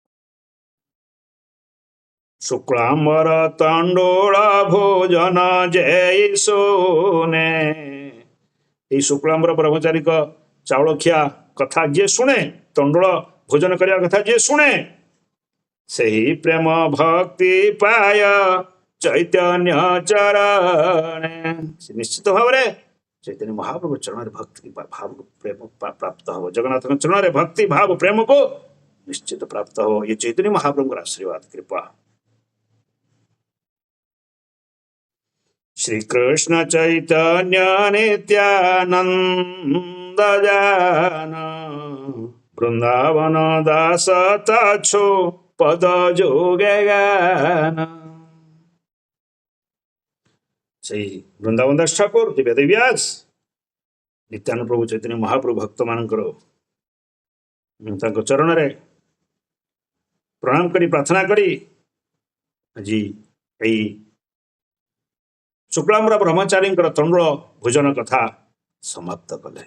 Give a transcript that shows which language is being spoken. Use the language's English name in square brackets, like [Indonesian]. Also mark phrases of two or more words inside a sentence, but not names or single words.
[Bangla] শুক্লাম্বর তণ্ডুল ভোজন জয় শুনে [Odia] ଏଇ ଶୁକ୍ଳାମ୍ବର ବ୍ରହ୍ମଚାରୀଙ୍କ ଚାଉଳ ଖିଆ କଥା ଯିଏ ଶୁଣେ ତଣ୍ଡୁଳ ଭୋଜନ କରିବା କଥା ଯିଏ ଶୁଣେ [Bangla] সেহি প্রেম ভক্তি পায় চৈতন্য চরণে [Odia] ସେ ନିଶ୍ଚିତ ଭାବରେ ଚୈତନ୍ୟ ମହାପ୍ରଭୁ ଚରଣରେ ଭକ୍ତି ଭାବ ପ୍ରେମ ପ୍ରାପ୍ତ ହବ। ଜଗନ୍ନାଥଙ୍କ ଚରଣରେ ଭକ୍ତି ଭାବ ପ୍ରେମକୁ ନିଶ୍ଚିତ ପ୍ରାପ୍ତ ହବ। ଇଏ ଚୈତନ୍ୟ ମହାପ୍ରଭୁଙ୍କର ଆଶୀର୍ବାଦ କୃପା। [Bangla] শ্রী কৃষ্ণ চৈতন্য নিত্যানন্দ জান বৃন্দাবন দাস তাছো পদ জোগে গান। [Odia] ସେଇ ବୃନ୍ଦାବନ ଦାସ ଠାକୁର ଯେ ବେଦବ୍ୟାସ ନିତ୍ୟାନନ୍ଦ ପ୍ରଭୁ ଚୈତନ୍ୟ ମହାପ୍ରଭୁ ଭକ୍ତ ମାନଙ୍କର ତାଙ୍କ ଚରଣରେ ପ୍ରଣାମ କରି ପ୍ରାର୍ଥନା କରି ଆଜି ଏଇ ଶୁକ୍ଳାମ୍ବର ବ୍ରହ୍ମଚାରୀଙ୍କର ତଣ୍ଡୁଳ ଭୋଜନ କଥା ସମାପ୍ତ କଲେ।